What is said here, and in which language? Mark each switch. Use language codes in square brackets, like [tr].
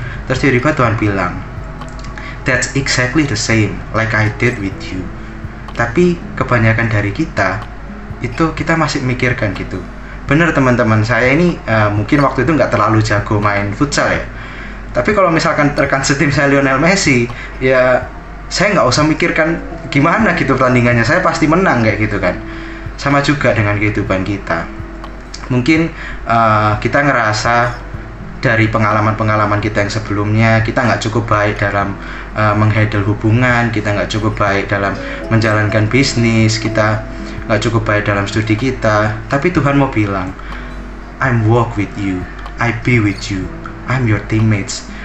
[id] Terus tiba-tiba Tuhan bilang, [en] that's exactly the same like I did with you. [id] Tapi kebanyakan dari kita itu kita masih mikirkan gitu. Bener teman-teman, saya ini mungkin waktu itu nggak terlalu jago main futsal ya. Tapi kalau misalkan rekan setim saya Lionel Messi, ya saya nggak usah mikirkan gimana gitu pertandingannya, saya pasti menang kayak gitu kan. Sama juga dengan kehidupan kita. Mungkin kita ngerasa dari pengalaman-pengalaman kita yang sebelumnya, kita nggak cukup baik dalam menghandle hubungan, kita nggak cukup baik dalam menjalankan bisnis, kita nggak cukup baik dalam studi kita. Tapi Tuhan mau bilang, [en] I'm walk with you, I be with you, I'm your teammates.